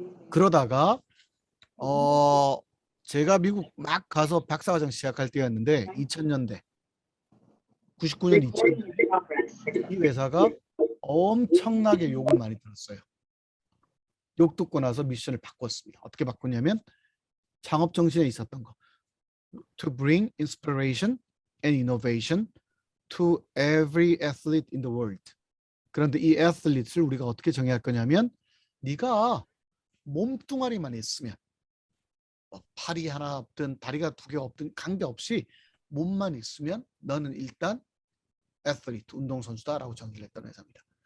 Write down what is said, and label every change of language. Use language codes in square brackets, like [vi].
[ko] 그러다가 제가 미국 막 가서 박사과정 시작할 때였는데 2000년대 99년 2000년대 이 회사가 엄청나게 욕을 많이 들었어요. 욕 듣고 나서 미션을 바꿨습니다. 어떻게 바꿨냐면 창업 정신에 있었던 거. [en] To bring inspiration and innovation to every athlete in the world. [ko] 그런데 이 athlete를 우리가 어떻게 정의할 거냐면 네가 몸뚱아리만 있으면 팔이 하나 없든 다리가 두 개 없든 관계없이 몸만 있으면 너는 일단 애슬리트, 운동선수다라고 정의를 했던 회사입니다.